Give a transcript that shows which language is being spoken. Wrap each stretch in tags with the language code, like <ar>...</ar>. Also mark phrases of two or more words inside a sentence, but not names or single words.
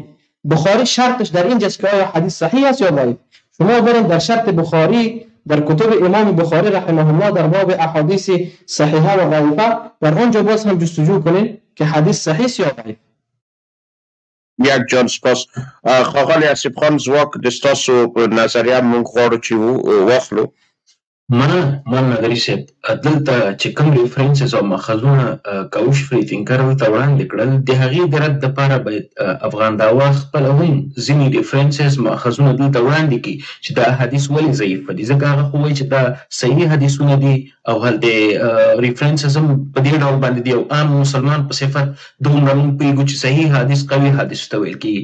<fa>بخاری شرطش در اینجاست که آیا حدیث صحیح است یا ضعیف. شما برین در شرط بخاری در کتب امام بخاری</fa> <ar>رحمه الله</ar> <fa>در باب احادیث صحیحه و ضعیفه در اونجا باز هم جستجو کنین که حدیث صحیح است یا ضعیف. یک جان سپاس.</fa> <ps>خاغلی اسیب خان زواک دستاسو نظریه مونږ غواړو چې واخلو. ما نظري صاحب دلته چې کوم ریفرنسز او ماخذونه کاوش فري تینکر ورته وړاندې کړل، د هغې د رد دپاره باید افغان داوا خپله هم ځینې ریفرنسز ماخذونه دلته وړاندې کړي چې دا حدیث ولې ضعیف دي، ځکه هغه خو وایي چې دا صحیح حدیثونه دي او هلته ریفرنسز هم په دې ډول باندې دي او عام مسلمان په صفت دومره موږ پوهېږو چې صحیح حدیث قوي حدیث ته ویل کېږي.</ps>